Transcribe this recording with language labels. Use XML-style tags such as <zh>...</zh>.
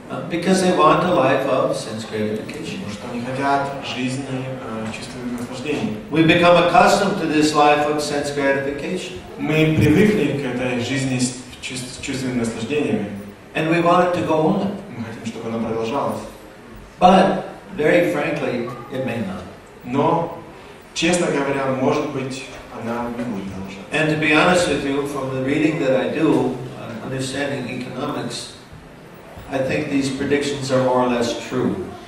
<en>Because they want a life of sense gratification.</en> <ru>Потому что они хотят жизни чувственных наслаждений.</ru> <en>We become accustomed to this life of sense gratification.</en> <ru>Мы привыкли к этой жизни с чувственными наслаждениями.</ru> <en>And we want it to go on.</en> <ru>Мы хотим, чтобы она продолжалась.</ru> <en>But, very frankly, it may not.</en> <ru>Но, честно говоря, может быть, она не будет продолжаться.</ru> <en>And to be honest with you, from the reading that I do, understanding economics, I think these predictions are more or less true.</en>